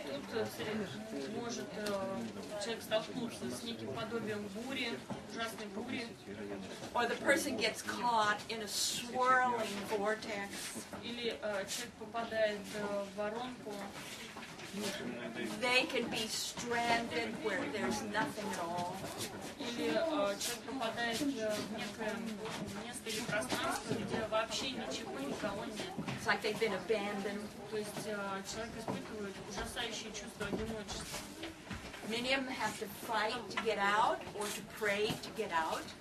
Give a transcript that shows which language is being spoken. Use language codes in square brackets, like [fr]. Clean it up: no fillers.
[ru] Тут может человек столкнуться с неким подобием бури, ужасной бури. [en] Or the person gets caught in a swirling vortex. [ru] Или человек попадает в воронку. [en] They can be stranded where there's nothing at all. [ru] Или человек попадает в некое место или пространство, где вообще ничего, никого нет. [en] It's like they've been abandoned. [ru] То есть человек испытывает ужасающее чувство одиночества. [en] Many of them have to fight to get out or to pray to get out.